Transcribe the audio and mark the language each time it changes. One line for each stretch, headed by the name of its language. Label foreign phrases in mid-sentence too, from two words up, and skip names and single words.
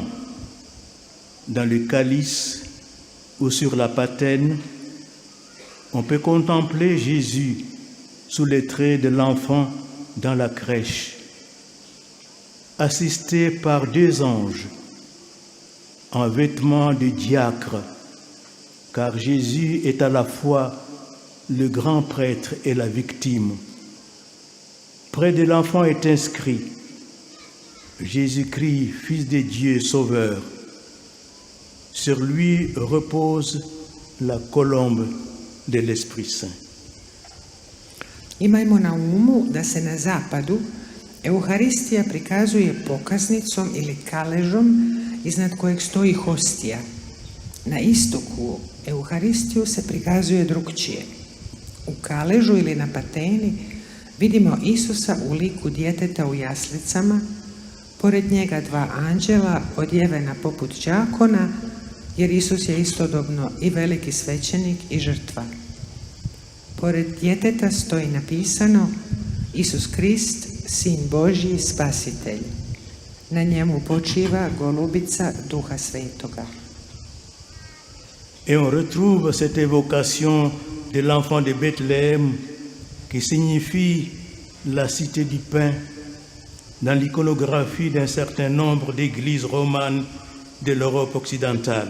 French: Dans le calice ou sur la patène, on peut contempler Jésus sous les traits de l'enfant dans la crèche, assisté par deux anges en vêtements de diacre, car Jésus est à la fois le grand prêtre et la victime. Près de l'enfant est inscrit Jésus-Christ, Fils de Dieu, Sauveur. Sur lui repose la colombe de l'Esprit Saint.
Croatian: Imajmo na umu da se na zapadu Euharistija prikazuje pokaznicom ili kaležom iznad kojeg stoji hostija. Na istoku Euharistiju se prikazuje drukčije. U kaležu ili na pateni vidimo Isusa u liku djeteta u jaslicama, pored njega dva anđela odjevena poput đakona, jer Isus je istodobno i veliki svećenik i žrtva. Pored djeteta stoji napisano Isus Krist, Sin Božji, Spasitelj. Na njemu počiva golubica Duha Svetoga.
French: Et on retrouve cette évocation de l'enfant de Bethléem qui signifie la cité du pain dans l'iconographie d'un certain nombre d'églises romanes de l'Europe occidentale.